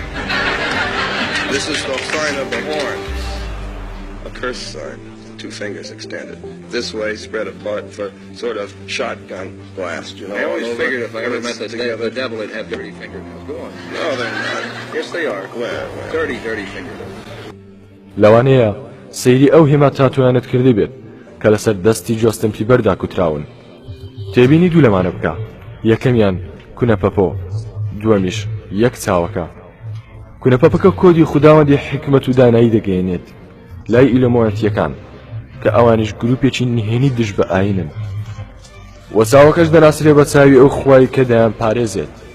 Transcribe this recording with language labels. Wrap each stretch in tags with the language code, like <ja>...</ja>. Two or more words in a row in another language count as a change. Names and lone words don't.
<en>This is the sign of the horn, a curse sign, 2 fingers extended. This way, spread apart for sort of shotgun blast, you know. I always figured if I ever met the devil, it'd have dirty fingernails. Go on. No, they're not. Yes, they are. Where? Dirty fingernails.</en> <ckb>لەوانەیە سەیری ئەو هێما تاتویانت کردی بێت کە لەسەر دەستی جۆستن پیبەردا کوتراون تێبینی دوو لەمانە بکە یەکەمیان کونەپەپۆ دووەمیش یەک چاوەکە کونەپەپەکە کۆدی خوداوەندی حکمت و دانایی دەگەێنێت لای ئیلۆمۆەتیەکان کە ئەوانیش گروپێکی نهێنی دژ بە ئاینن وە چاوەکەش دەناسرێ بە چاوی ئەو خوای کە دەیان پارێزێت</ckb>